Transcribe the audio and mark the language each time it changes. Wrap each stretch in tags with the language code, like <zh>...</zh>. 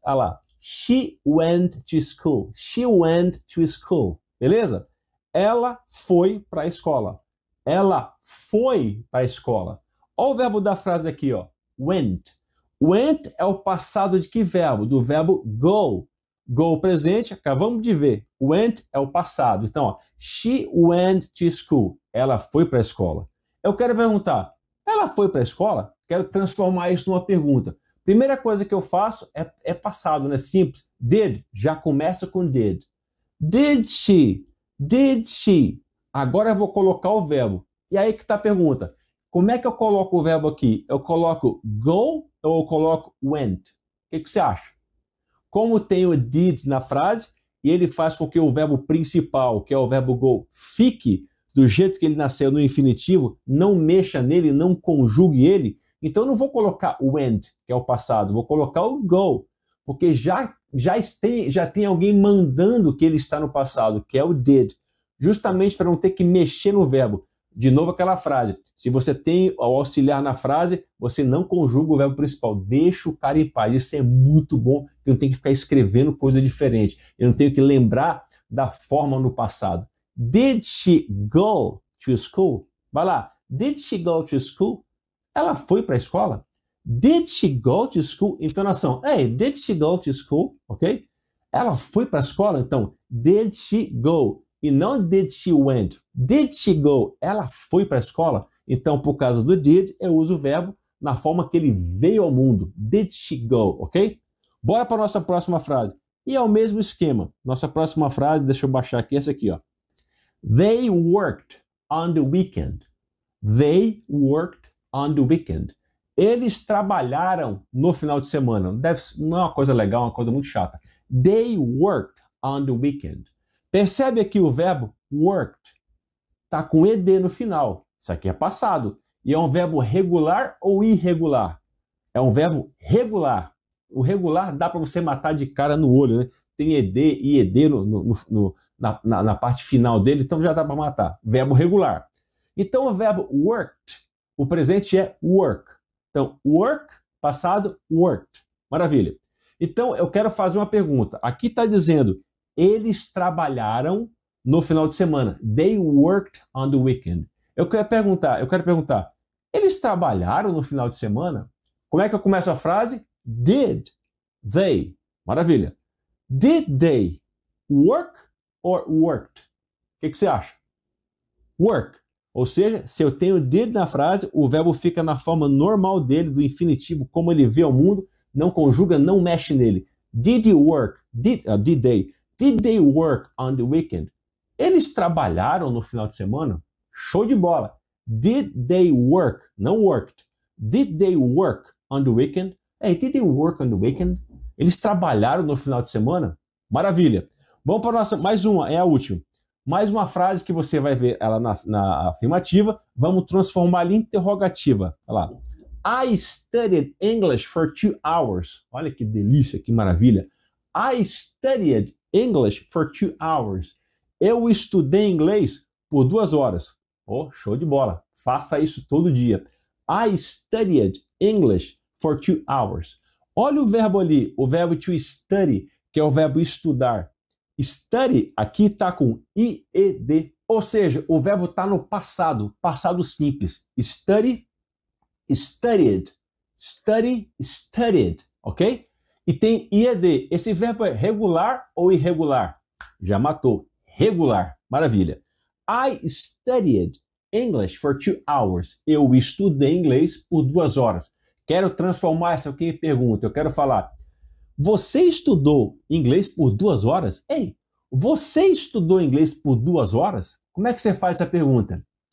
<pt>Olha lá.</pt> <en>She went to school. She went to school.</en> <pt>Beleza? Ela foi para a escola. Ela foi para a escola. Olha o verbo da frase aqui, ó. Went. Went é o passado de que verbo? Do verbo go. Go presente, acabamos de ver. Went é o passado. Então, ó,</pt> <en>she went to school.</en> <pt>Ela foi para a escola. Eu quero perguntar, ela foi para a escola? Quero transformar isso numa pergunta. Primeira coisa que eu faço é passado, né? Simples. Did, já começa com did.</pt> <en>Did she? Did she?</en> <pt>Agora eu vou colocar o verbo. E aí que está a pergunta. Como é que eu coloco o verbo aqui? Eu coloco go ou eu coloco went? O que você acha? Como tem o did na frase, e ele faz com que o verbo principal, que é o verbo go, fique do jeito que ele nasceu no infinitivo, não mexa nele, não conjugue ele, então eu não vou colocar went, que é o passado, vou colocar o go, porque já tem alguém mandando que ele está no passado, que é o did, justamente para não ter que mexer no verbo. De novo aquela frase, se você tem o auxiliar na frase, você não conjuga o verbo principal, deixa o cara em paz, isso é muito bom, eu não tenho que ficar escrevendo coisa diferente, eu não tenho que lembrar da forma no passado.</pt> <en>Did she go to school?</en> <pt>Vai lá,</pt> <en>did she go to school?</en> <pt>Ela foi para a escola?</pt> <en>Did she go to school? Entonação, hey, did she go to school?</en> <pt>Ok? Ela foi para a escola? Então,</pt> <en>did she go?</en> <pt>E não</pt> <en>did she went. Did she go?</en> <pt>Ela foi para a escola? Então, por causa do did, eu uso o verbo na forma que ele veio ao mundo.</pt> <en>Did she go?</en> <pt>Ok? Bora para a nossa próxima frase. E é o mesmo esquema. Nossa próxima frase, deixa eu baixar aqui, essa aqui, ó.</pt> <en>They worked on the weekend. They worked on the weekend.</en> <pt>Eles trabalharam no final de semana. Não é uma coisa legal, é uma coisa muito chata.</pt> <en>They worked on the weekend.</en> <pt>Percebe aqui o verbo worked. Está com ed no final. Isso aqui é passado. E é um verbo regular ou irregular? É um verbo regular. O regular dá para você matar de cara no olho, né? Tem ed e ed na parte final dele, então já dá para matar. Verbo regular. Então o verbo worked, o presente é work. Então work, passado, worked. Maravilha. Então eu quero fazer uma pergunta. Aqui está dizendo, eles trabalharam no final de semana.</pt> <en>They worked on the weekend.</en> <pt>Eu quero perguntar, eles trabalharam no final de semana? Como é que eu começo a frase?</pt> <en>Did they?</en> <pt>Maravilha.</pt> <en>Did they work or worked?</en> <pt>O que você acha?</pt> <en>Work.</en> <pt>Ou seja, se eu tenho did na frase, o verbo fica na forma normal dele, do infinitivo, como ele vê o mundo, não conjuga, não mexe nele.</pt> <en>Did you work? Did they work on the weekend?</en> <pt>Eles trabalharam no final de semana? Show de bola.</pt> <en>Did they work?</en> <pt>Não worked.</pt> <en>Did they work on the weekend? Hey, did they work on the weekend?</en> <pt>Eles trabalharam no final de semana? Maravilha. Vamos para a nossa, mais uma, é a última. Mais uma frase que você vai ver ela na afirmativa. Vamos transformar ela em interrogativa. Olha lá.</pt> <en>I studied English for 2 hours.</en> <pt>Olha que delícia, que maravilha.</pt> <en>I studied English for 2 hours.</en> <pt>Eu estudei inglês por 2 horas. Oh, show de bola. Faça isso todo dia.</pt> <en>I studied English for 2 hours.</en> <pt>Olha o verbo ali, o verbo to study, que é o verbo estudar. Study aqui está com IED, ou seja, o verbo está no passado, passado simples.</pt> <en>Study, studied, study, studied, ok?</en> <pt>E tem IED. Esse verbo é regular ou irregular? Já matou. Regular. Maravilha.</pt> <en>I studied English for 2 hours.</en> <pt>Eu estudei inglês por 2 horas. Quero transformar essa aqui em pergunta. Eu quero falar, você estudou inglês por 2 horas? Ei, você estudou inglês por 2 horas? Como é que você faz essa pergunta?</pt>